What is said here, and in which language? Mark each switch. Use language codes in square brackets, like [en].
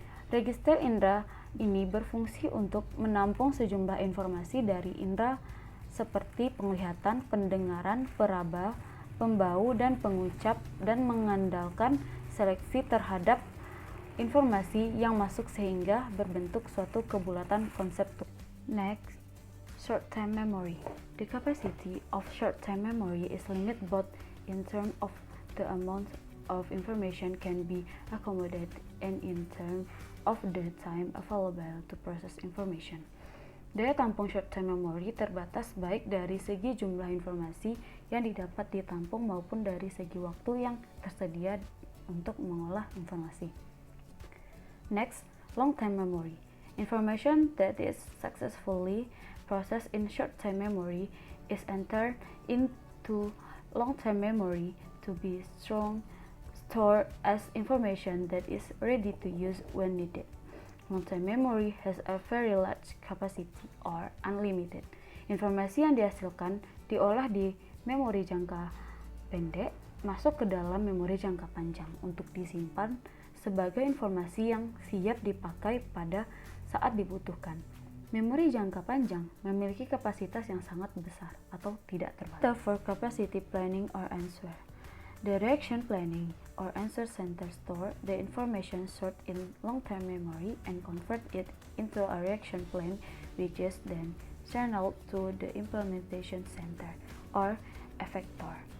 [id] Register indera ini berfungsi untuk menampung sejumlah informasi dari indera seperti penglihatan, pendengaran, peraba, pembau, dan pengucap, dan mengandalkan seleksi terhadap informasi yang masuk sehingga berbentuk suatu kebulatan konseptual. [en] Next, short-term memory. The capacity of short-term memory is limited both in terms of the amount of information can be accommodated and in terms of the time available to process information. [id] Daya tampung short-term memory terbatas baik dari segi jumlah informasi yang didapat ditampung maupun dari segi waktu yang tersedia untuk mengolah informasi. [en] Next, long-term memory. Information that is successfully processed in short-term memory is entered into long-term memory to be stored as information that is ready to use when needed. Long-term memory has a very large capacity or unlimited. [id] Informasi yang dihasilkan diolah di memori jangka pendek masuk ke dalam memori jangka panjang untuk disimpan sebagai informasi yang siap dipakai pada saat dibutuhkan. Memori jangka panjang memiliki kapasitas yang sangat besar atau tidak terbatas. [en] For capacity planning or answer. The reaction planning or answer center store the information stored in long-term memory and convert it into a reaction plan which is then channeled to the implementation center or effector.